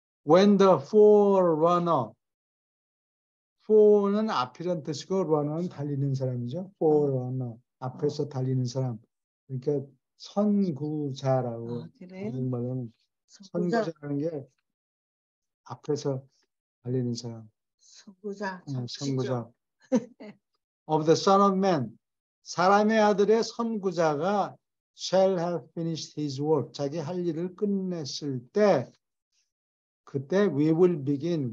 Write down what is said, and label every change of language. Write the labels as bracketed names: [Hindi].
[English] When the forerunner, [Korean] fore는 앞이란 뜻이고 runner는 달리는 사람이죠. forerunner, 앞에서 달리는 사람. 그러니까 선구자라고. 그래요? 한국말로는 선구자라는 게 앞에서 달리는 사람. 선구자. [English] 선구자. Of the Son of Man. [Korean] 사람의 아들의 선구자가 [English] shall have finished his work. [Korean] 자기 할 일을 끝냈을 때 그때 [English] we will begin.